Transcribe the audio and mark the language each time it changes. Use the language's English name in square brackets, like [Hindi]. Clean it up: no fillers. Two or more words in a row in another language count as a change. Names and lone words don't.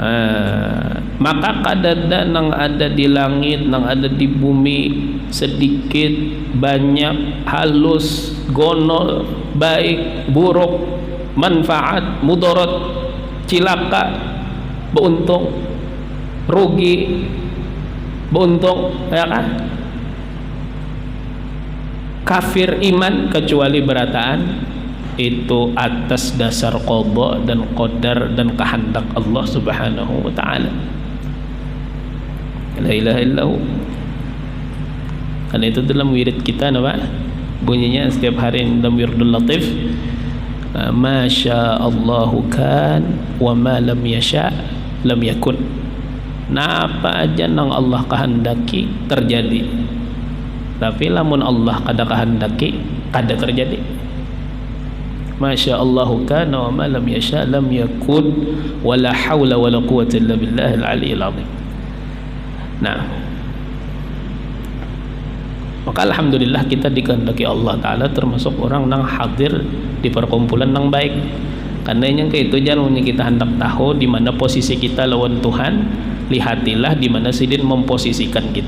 [Banjar] Maka kadada nang ada di langit, nang ada di bumi, sedikit, banyak, halus, gonol, baik, buruk, manfaat, mudarat, cilaka, beruntung, rugi, beruntung, ya kan? Kafir, iman, kecuali berataan itu atas dasar qada dan qadar dan kehendak Allah [Arabic] سبحانه وتعالى. لا إله إلا الله. [Banjar] Karena itu dalam wirid kita apa? Bunyinya setiap hari dalam wirdul latif, [Arabic] ما شاء الله كان وما لم يشأ لم يكن. [Banjar] Nah, apa aja nang Allah kehendaki terjadi. Tapi lamun Allah kada kehendaki kada terjadi. [Arabic] ما شاء الله كان وما لم يشأ لم يكن ولا حول ولا قوة إلا بالله العلي العظيم. [Banjar] Nah, maka alhamdulillah kita dikehendaki Allah Ta'ala termasuk orang nang hadir di perkumpulan nang baik. Karena yang kayak itu jangan kita hendak tahu di mana posisi kita lawan Tuhan, lihatilah di mana sidin memposisikan kita.